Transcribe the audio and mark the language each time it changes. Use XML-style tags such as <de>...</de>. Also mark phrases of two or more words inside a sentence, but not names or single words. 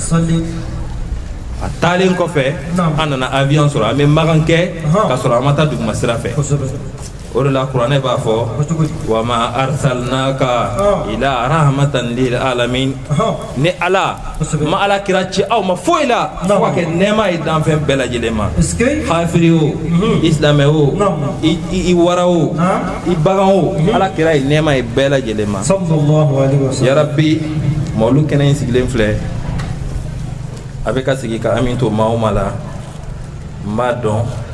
<bm>a taalen kɔfɛ an nana avion sɔrɔ an bɛ magan kɛ ka sɔrɔ an ma taa duguma sira fɛ la Qur'an b'a fɔ</bm> <ar>وما أرسلناك إلا رحمة للعالمين</ar> <bm>ni ala ma ala kira ci aw ma foyi la fo ka kɛ nɛɛma ye danfɛn bɛɛ lajɛlen ma kafiri o islamɛ o i wara o i bagan o ala kira ye nɛɛma ye bɛɛ lajɛlen ma</bm> <ar>يا رب</ar> <bm>mawlu kɛnɛ in sigilen filɛ a bɛ ka sigi ka amin to maa o maa la n b'a dɔn</bm>